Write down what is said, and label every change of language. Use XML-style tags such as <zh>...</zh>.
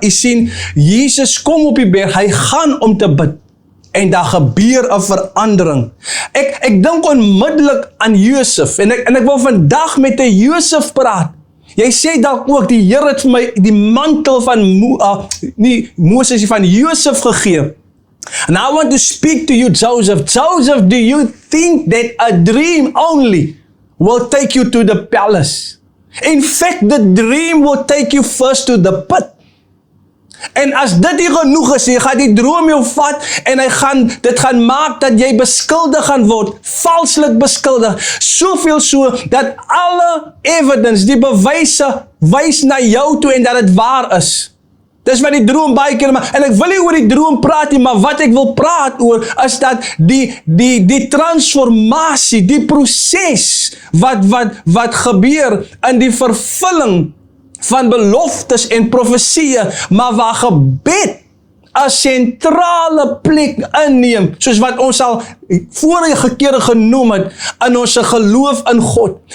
<af>Jy sien, Jesus kom op die berg, hy gaan om te bid. En daar gebeur 'n verandering. Ek dink onmiddellik aan Josef, en ek wil vandag met 'n Josef praat. Jy sê dalk ook, die Here het vir my die mantel van Moses, van Josef gegee.</af> <en>And I want to speak to you, Joseph. Joseph, do you think that a dream only will take you to the palace? In fact, the dream will take you first to the pit.</en> <af>En as dit nie genoeg is, jy gaan die droom jou vat, en dit gaan maak dat jy beskuldig gaan word, valslik beskuldig, soveel so, dat alle evidence, die bewyse, wys na jou toe, en dat het waar is. Dis wat die droom baie keer, en ek wil nie oor die droom praat nie, maar wat ek wil praat oor, is dat die transformasie, die proses, wat gebeur in die vervulling van beloftes en profesieë, maar waar gebed 'n sentrale plek inneem, soos wat ons al vorige kere genoem het, in ons geloof in God.</af>